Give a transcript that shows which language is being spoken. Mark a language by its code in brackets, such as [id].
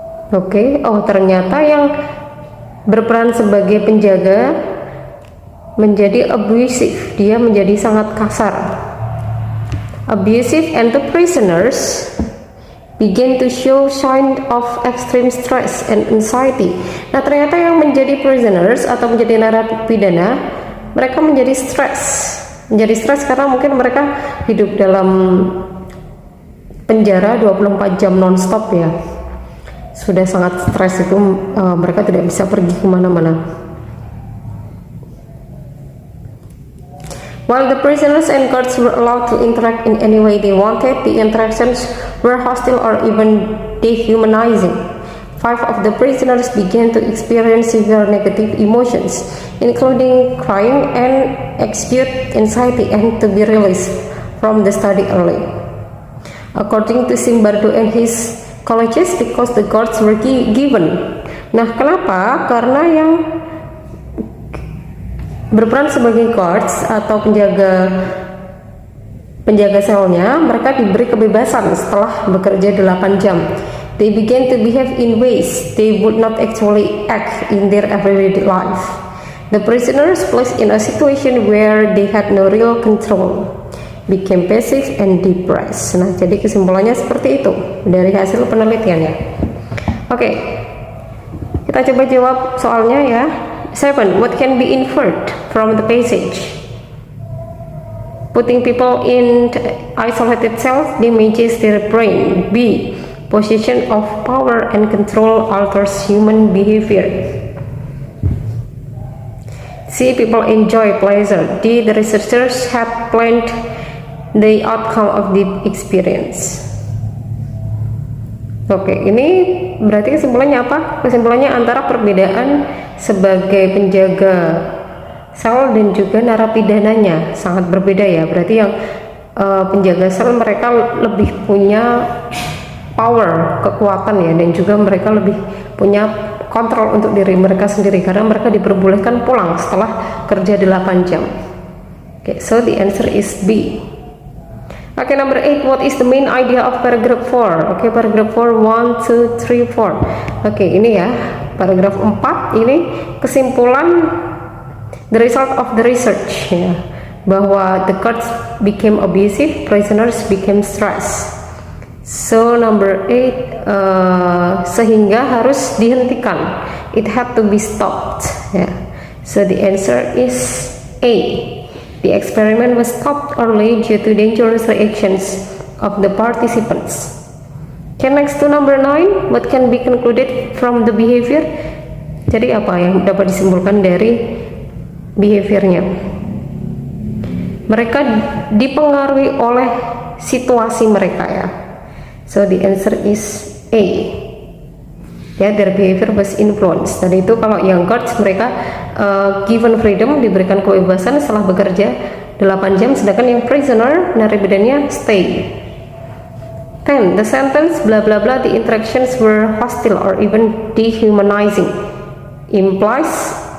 [id] Oke, ternyata yang berperan sebagai penjaga menjadi abusive, dia menjadi sangat kasar. [en] Abusive, and the prisoners begin to show signs of extreme stress and anxiety. [id] Nah, ternyata yang menjadi prisoners atau menjadi narapidana, mereka menjadi stres karena mungkin mereka hidup dalam penjara 24 jam non-stop ya. Sudah sangat stres itu, mereka tidak bisa pergi kemana-mana. [en] While the prisoners and guards were allowed to interact in any way they wanted, the interactions were hostile or even dehumanizing. 5 of the prisoners began to experience severe negative emotions, including crying and acute anxiety, and to be released from the study early. According to Zimbardo and his colleagues, because the guards were given. [id] Nah, kenapa? Karena yang berperan sebagai guards atau penjaga selnya, mereka diberi kebebasan setelah bekerja 8 jam. [en] They began to behave in ways they would not actually act in their everyday life. The prisoners placed in a situation where they had no real control became passive and depressed. [id] Nah, jadi kesimpulannya seperti itu dari hasil penelitiannya. Oke, kita coba jawab soalnya ya. 7. [en] What can be inferred from the passage? Putting people in isolated cells damages their brain. B. Position of power and control alters human behavior. C. People enjoy pleasure. D. The researchers had planned the outcome of the experience. [id] Oke, ini berarti kesimpulannya apa? Kesimpulannya antara perbedaan sebagai penjaga sel dan juga narapidananya sangat berbeda ya. Berarti yang penjaga sel mereka lebih punya power, kekuatan ya, dan juga mereka lebih punya kontrol untuk diri mereka sendiri karena mereka diperbolehkan pulang setelah kerja 8 jam. [en] Okay, so the answer is B. Okay, number 8, what is the main idea of paragraph 4? Okay, paragraph 4, 1, 2, 3, 4. Okay, [id] ini ya, [en] paragraph 4 [id] ini kesimpulan [en] the result of the research [id] ya, bahwa [en] the guards became abusive, prisoners became stressed. So number 8, [id] sehingga harus dihentikan, [en] it had to be stopped ya. So the answer is A. The experiment was stopped early due to dangerous reactions of the participants. Okay, next to number 9, what can be concluded from the behavior? [id] Jadi apa yang dapat disimpulkan dari behaviornya? Mereka dipengaruhi oleh situasi mereka ya. [en] So the answer is A. Ya, their behavior was influenced. [id] Dan itu kalau yang guards mereka [en] given freedom, [id] diberikan kebebasan setelah bekerja 8 jam, sedangkan yang prisoner narapidannya stay. 10. [en] The sentence blah blah blah the interactions were hostile or even dehumanizing implies.